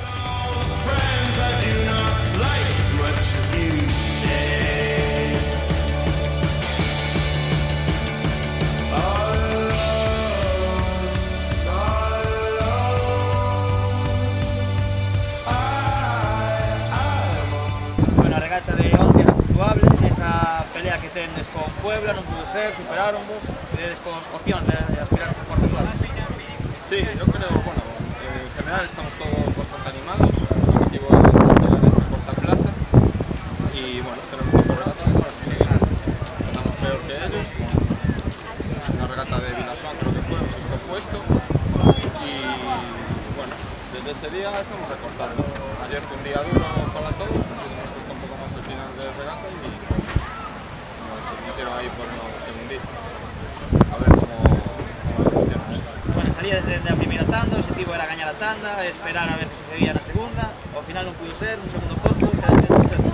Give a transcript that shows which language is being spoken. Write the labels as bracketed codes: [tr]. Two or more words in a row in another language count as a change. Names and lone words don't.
[gl] Bueno, a regata de onte era puntuable, nesa pelea que tendes con Puebla, non pudo ser, superaronvos, tedes con opcións de aspirar a cuarta plaza. [es] Sí, yo creo, bueno, en general estamos todos bastante animados, el objetivo es llegar a esa cuarta plaza y bueno, tenemos 5 regatas, sí, estamos peor que ellos, una regata de Vilasoa creo que fue, un sexto puesto y bueno, desde ese día estamos recortando. Ayer fue un día duro para todos, nos costó un poco más el final de regata y bueno, se metieron ahí por unos segunditos. A ver cómo evoluciona esto. [gl] Bueno, salía desde a primeira tanda, o objetivo era gañar a tanda, esperar a ver que sucedía na segunda, ao final non pudo ser, un segundo posto, quedaste estupendo.